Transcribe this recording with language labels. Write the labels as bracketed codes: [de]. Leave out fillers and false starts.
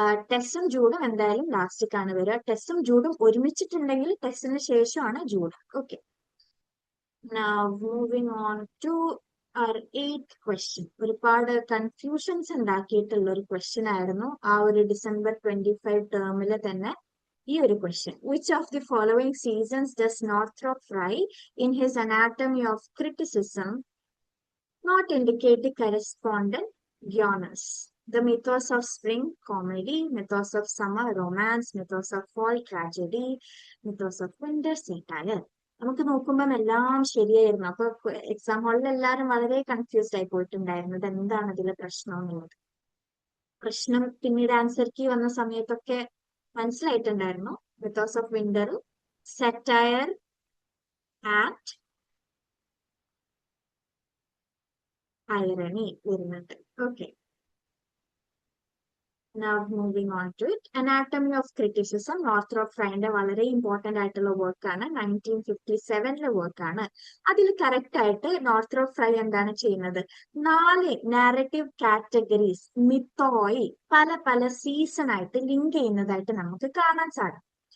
[ml] ടെസ്സും ജൂഡും എന്തായാലും ലാസ്റ്റിക്കാണ് വരിക. ടെസ്സും ജൂഡും ഒരുമിച്ചിട്ടുണ്ടെങ്കിൽ ടെസ്സിന് ശേഷമാണ് Jude. [en] Okay, now moving on to our eighth question. [ml] ഒരുപാട് കൺഫ്യൂഷൻസ് ഉണ്ടാക്കിയിട്ടുള്ള ഒരു ക്വസ്റ്റ്യൻ ആയിരുന്നു ആ ഒരു December 25 ടേമിൽ തന്നെ ഈ ഒരു question. [en] Which of the following seasons does Northrop Frye in his Anatomy of Criticism not indicate the correspondent genres? The mythos of spring, comedy; mythos of summer, romance; mythos of fall, tragedy; mythos of winter, satire. [ml] നമുക്ക് നോക്കുമ്പോൾ എല്ലാം ശരിയായിരുന്നു. അപ്പൊ exam ഹാളിൽ എല്ലാവരും വളരെ confused ആയി പോയിട്ടുണ്ടായിരുന്നു, ഇത് എന്താണ് ഇതിലെ പ്രശ്നം എന്നുള്ളത്. പ്രശ്നം പിന്നീട് ആൻസർ കീ വന്ന സമയത്തൊക്കെ മനസ്സിലായിട്ടുണ്ടായിരുന്നു. [en] Mythos of winter, satire and irony വരുന്നുണ്ട്. Okay, now moving on to it. [ml] Anatomy of Criticism, Northrop Fryeന്റെ വളരെ ഇമ്പോർട്ടന്റ് ആയിട്ടുള്ള വർക്കാണ്. 1957 വർക്കാണ്. അതിൽ കറക്റ്റ് ആയിട്ട് നോർത്രപ്പ് ഫ്രൈ എന്താണ് ചെയ്യുന്നത്? 4 നാരറ്റീവ് കാറ്റഗറീസ് മിത്തോയി പല പല സീസൺ ആയിട്ട് ലിങ്ക് ചെയ്യുന്നതായിട്ട് നമുക്ക് കാണാൻ സാധിക്കും.